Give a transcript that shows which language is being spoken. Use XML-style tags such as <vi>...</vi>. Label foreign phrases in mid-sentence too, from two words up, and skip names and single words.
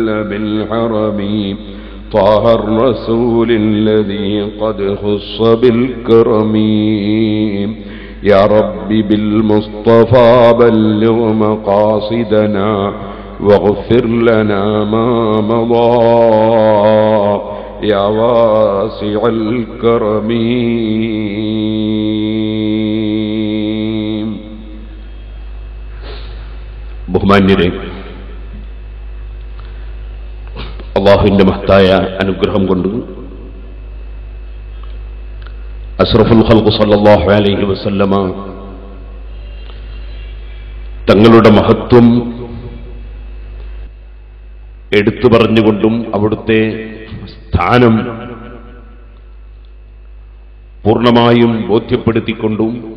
<ar>بالحرم طه الرسول الذي قد خص بالكرم يا رب بالمصطفى بلغ مقاصدنا واغفر لنا ما مضى يا واسع الكرم ബഹുമാന്യരെ,</ar> <ml>അല്ലാഹുവിന്റെ മഹത്തായ അനുഗ്രഹം കൊണ്ട്</ml> <ar>أشرف الخلق صلى الله عليه وسلم</ar> <ml>തങ്ങളുടെ മഹത്വം എടുത്തു പറഞ്ഞുകൊണ്ടും അവിടുത്തെ സ്ഥാനം പൂർണ്ണമായും ബോധ്യപ്പെടുത്തിക്കൊണ്ടും</ml>